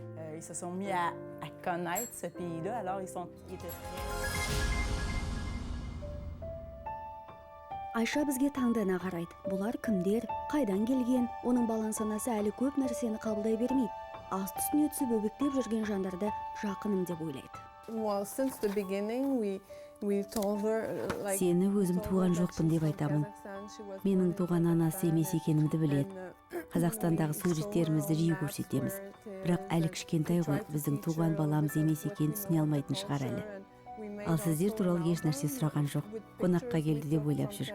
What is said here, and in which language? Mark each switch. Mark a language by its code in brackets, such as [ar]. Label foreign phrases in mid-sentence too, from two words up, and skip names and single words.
[kk] Айша бізге таңдана қарайды. Бұлар кімдер, қайдан келген, оның балан санасы әлі көп нәрсені қабылдай бермейді. Аст үстіне түсіп өбектеп жүрген жандарды жақыным деп ойлайды. [en] Well, since the beginning, we told her like. [kk] Сені өзім туған жоқпын деп айтамын. Менің туған анасы емес екенімді біледі. Қазақстандағы суреттерімізді жиі көрсетеміз. Бірақ әлі кішкентай ғой, біздің туған баламыз емес екенін түсіне алмайтын шығар әлі. Ал сіздер туралы еш нәрсе сұраған жоқ. Қонаққа келді деп ойлап жүр.